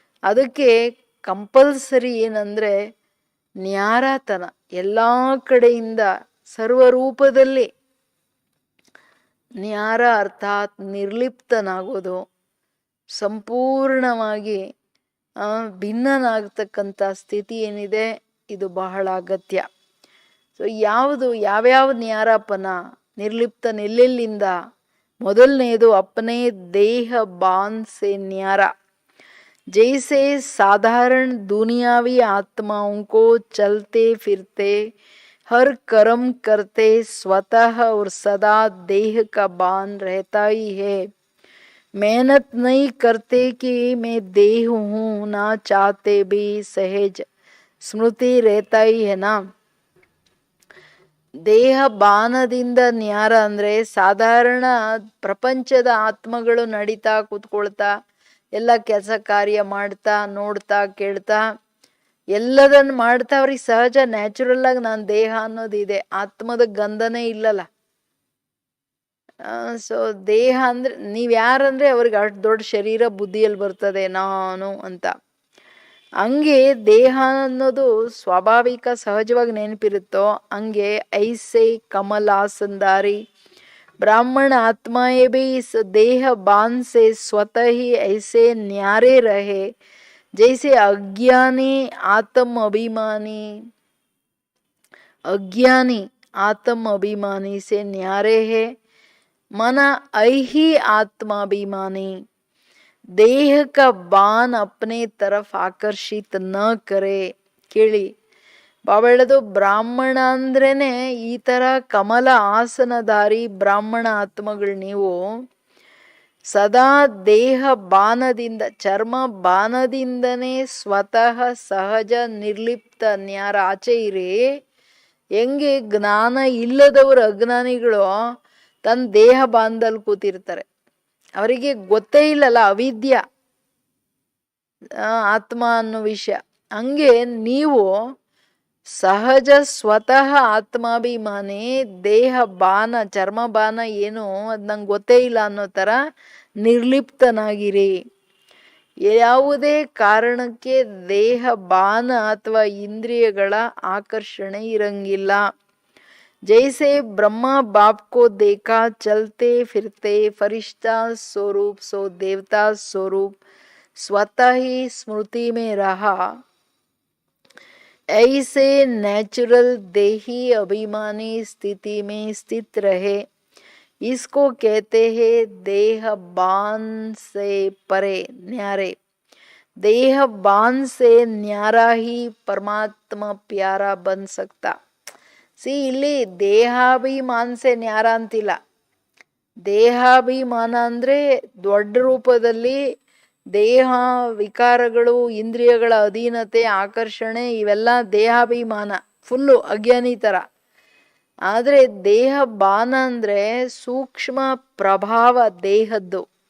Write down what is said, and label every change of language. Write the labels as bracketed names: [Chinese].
[Kannada] ಅದಕ್ಕೆ ಕಂಪಲ್ಸರಿ ಏನಂದ್ರೆ ನ್ಯಾರತನ, ಎಲ್ಲ ಕಡೆಯಿಂದ ಸರ್ವರೂಪದಲ್ಲಿ ನ್ಯಾರ ಅರ್ಥಾತ್ ನಿರ್ಲಿಪ್ತನಾಗೋದು, ಸಂಪೂರ್ಣವಾಗಿ ಭಿನ್ನನಾಗ್ತಕ್ಕಂಥ ಸ್ಥಿತಿ ಏನಿದೆ, ಇದು ಬಹಳ ಅಗತ್ಯ. ಸೊ ಯಾವ್ಯಾವ ನ್ಯಾರಪನ ನಿರ್ಲಿಪ್ತನೆಲ್ಲೆಲ್ಲಿಂದ? ಮೊದಲನೇದು [Hindi] ಅಪನೆ ದೇಹ ಬಾನ್ ಸೆ ನ್ಯಾರ. जैसे साधारण दुनियावी आत्माओं को चलते फिरते हर कर्म करते स्वतः और सदा देह का बान रहता ही है. मेहनत नहीं करते कि मैं देह हूँ, ना चाहते भी सहज स्मृति रहता ही है ना. [Kannada] ದೇಹ ಬಾನದಿಂದ ನ್ಯಾರ ಅಂದ್ರೆ ಸಾಧಾರಣ ಪ್ರಪಂಚದ ಆತ್ಮಗಳು ನಡೀತಾ ಕೂತ್ಕೊಳ್ತಾ ಎಲ್ಲ ಕೆಲಸ ಕಾರ್ಯ ಮಾಡ್ತಾ ನೋಡ್ತಾ ಕೇಳ್ತಾ ಎಲ್ಲದನ್ನ ಮಾಡ್ತಾ ಅವ್ರಿಗೆ ಸಹಜ ನ್ಯಾಚುರಲ್ ಆಗಿ ನಾನು ದೇಹ ಅನ್ನೋದಿದೆ, ಆತ್ಮದ ಗಂಧನೇ ಇಲ್ಲಲ್ಲ. ಸೊ ದೇಹ ಅಂದ್ರೆ ನೀವ್ ಯಾರಂದ್ರೆ ಅವ್ರಿಗೆ ಅಷ್ಟು ದೊಡ್ಡ ಶರೀರ ಬುದ್ಧಿಯಲ್ಲಿ ಬರ್ತದೆ ನಾನು ಅಂತ. ಹಂಗೆ ದೇಹ ಅನ್ನೋದು ಸ್ವಾಭಾವಿಕ ಸಹಜವಾಗಿ ನೆನಪಿರುತ್ತೋ ಹಂಗೆ [Hindi] ಐಸೆ ಕಮಲಾಸಂದಾರಿ ब्राह्मण आत्माएं भी इस देह बांध से स्वतः ही ऐसे न्यारे रहे जैसे अज्ञानी आत्म अभिमानी से न्यारे है. मन ऐही आत्माभिमानी देह का बान अपने तरफ आकर्षित न करे. [Kannada] ಕೇಳಿ, ಬಾಬಾ ಹೇಳೋದು ಬ್ರಾಹ್ಮಣ ಅಂದ್ರೇನೆ ಈ ತರ ಕಮಲ ಆಸನಧಾರಿ ಬ್ರಾಹ್ಮಣ ಆತ್ಮಗಳು. ನೀವು ಸದಾ ದೇಹ ಬಾನದಿಂದ, ಚರ್ಮ ಬಾನದಿಂದನೇ ಸ್ವತಃ ಸಹಜ ನಿರ್ಲಿಪ್ತ ನ್ಯಾರ ಆಚೆ ಇರಿ. ಹೆಂಗೆ ಜ್ಞಾನ ಇಲ್ಲದವರು ಅಜ್ಞಾನಿಗಳು ತನ್ನ ದೇಹ ಬಾಂಧಲ್ಲಿ ಕೂತಿರ್ತಾರೆ, ಅವರಿಗೆ ಗೊತ್ತೇ ಇಲ್ಲಲ್ಲ ಅವಿದ್ಯ ಆತ್ಮ ಅನ್ನೋ ವಿಷಯ. ಹಂಗೆ ನೀವು ಸಹಜ ಸ್ವತಃ ಆತ್ಮಾಭಿಮಾನಿ, ದೇಹ ಬಾನ ಚರ್ಮ ಬಾನ ಏನು ಅದ್ ನಂಗೆ ಗೊತ್ತೇ ಇಲ್ಲ ಅನ್ನೋ ತರ ನಿರ್ಲಿಪ್ತನಾಗಿರಿ. ಯಾವುದೇ ಕಾರಣಕ್ಕೆ ದೇಹ ಬಾನ ಅಥವಾ ಇಂದ್ರಿಯಗಳ ಆಕರ್ಷಣೆ ಇರಂಗಿಲ್ಲ. [Hindi] जैसे ब्रह्मा बाप को देखा चलते फिरते फरिश्ता स्वरूप सो देवता स्वरूप स्वतः ही स्मृति में रहा, ऐसे नेचुरल देही अभिमानी स्थिति में स्थित रहे। इसको कहते हैं देह बान से परे न्यारे। देह बान से न्यारा ही परमात्मा प्यारा बन सकता। [Kannada] ಇಲ್ಲಿ ದೇಹಾಭಿಮಾನ ಸೆ ನ್ಯಾರ ಅಂತಿಲ್ಲ. ದೇಹಾಭಿಮಾನ ಅಂದ್ರೆ ದೊಡ್ಡ ರೂಪದಲ್ಲಿ ದೇಹ ವಿಕಾರಗಳು, ಇಂದ್ರಿಯಗಳ ಅಧೀನತೆ, ಆಕರ್ಷಣೆ ಇವೆಲ್ಲ ದೇಹಾಭಿಮಾನ, ಫುಲ್ಲು ಅಜ್ಞಾನಿ ತರ. ಆದ್ರೆ ದೇಹ ಬಾನ ಅಂದ್ರೆ ಸೂಕ್ಷ್ಮ ಪ್ರಭಾವ ದೇಹದ್ದು.